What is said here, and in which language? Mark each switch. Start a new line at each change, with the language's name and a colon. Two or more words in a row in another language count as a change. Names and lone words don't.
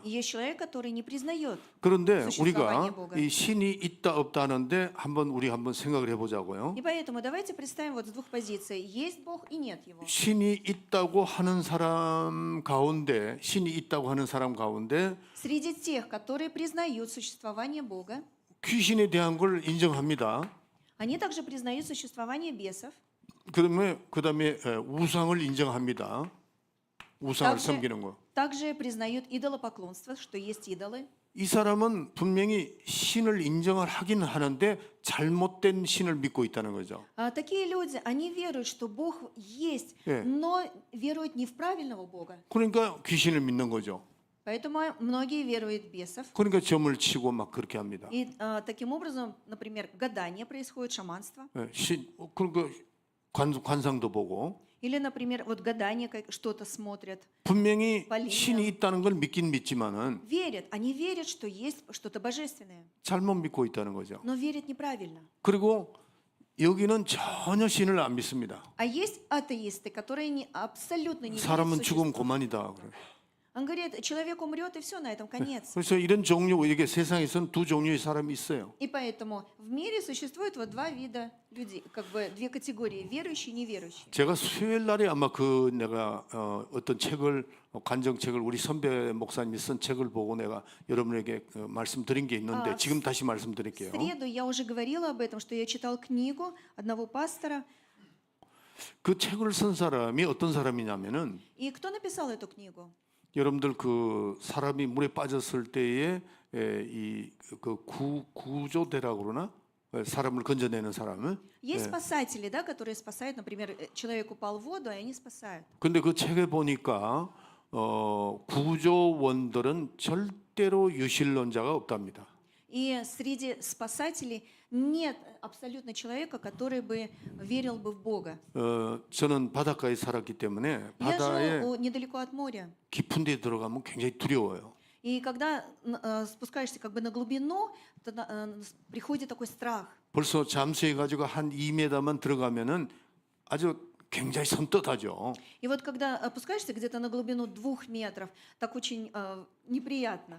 Russian: И есть человек, который не признает.
Korean: 그런데
Russian: существование
Korean: 우리가
Russian: Бога.
Korean: 이 신이 있다 없다 하는데 우리 한번 생각을 해보자고요.
Russian: И поэтому давайте представим вот с двух позиций. Есть Бог и нет Его.
Korean: 신이 있다고 하는 사람 가운데
Russian: Среди тех, которые признают существование Бога,
Korean: 귀신에 대한 걸 인정합니다.
Russian: они также признают существование бесов,
Korean: 그다음에 우상을 인정합니다. 우상을 섬기는 거.
Russian: также признают идолопоклонство, что есть идолы.
Korean: 이 사람은 분명히 신을 인정을 하긴 하는데 잘못된 신을 믿고 있다는 거죠.
Russian: Такие люди, они веруют, что Бог есть,
Korean: 예.
Russian: но веруют не в правильного Бога.
Korean: 그러니까 귀신을 믿는 거죠.
Russian: Поэтому многие веруют в бесов.
Korean: 그러니까 점을 치고 막 그렇게 합니다.
Russian: И таким образом, например, гадание происходит, шаманство.
Korean: 예, 그러니까 관상도 보고
Russian: Или, например, вот гадание, что-то смотрят.
Korean: 분명히 빨리 신이 있다는 걸 믿긴 믿지만은
Russian: Верят. Они верят, что есть что-то божественное.
Korean: 잘못 믿고 있다는 거죠.
Russian: Но верят неправильно.
Korean: 그리고 여기는 전혀 신을 안 믿습니다.
Russian: А есть атеисты, которые абсолютно не верят в
Korean: 사람은 죽으면
Russian: существо.
Korean: 그만이다. 그래요.
Russian: Он говорит, человек умрет, и все, на этом конец.
Korean: 그래서 이런 종류, 이게 세상에서는 두 종류의 사람이 있어요.
Russian: И поэтому в мире существует вот два вида людей, как бы две категории, верующие и неверующие.
Korean: 제가 수요일 날에 아마 내가 어떤 책을 간정책을 우리 선배 목사님이 쓴 책을 보고 내가 여러분에게 말씀드린 게 있는데 지금 다시 말씀드릴게요.
Russian: В среду я уже говорила об этом, что я читал книгу одного пастора.
Korean: 그 책을 쓴 사람이 어떤 사람이냐면은
Russian: И кто написал эту книгу?
Korean: 여러분들 그 사람이 물에 빠졌을 때에 이그 구조대라고 그러나 사람을 건져내는 사람을.
Russian: Есть спасатели, да, которые спасают, например, человек упал в воду, и они спасают.
Korean: 근데 그 책에 보니까 구조원들은 절대로 유실론자가 없답니다.
Russian: И среди спасателей нет абсолютно человека, который бы верил бы в Бога.
Korean: 저는 바닷가에 살았기 때문에
Russian: Я
Korean: 바다에
Russian: жил недалеко от моря.
Korean: 깊은 데 들어가면 굉장히 두려워요.
Russian: И когда спускаешься как бы на глубину, тогда приходит такой страх.
Korean: 벌써 잠수해가지고 한 2m만 들어가면은 아주 굉장히 섬뜩하죠.
Russian: И вот когда опускаешься где-то на глубину 2 метров, так очень неприятно.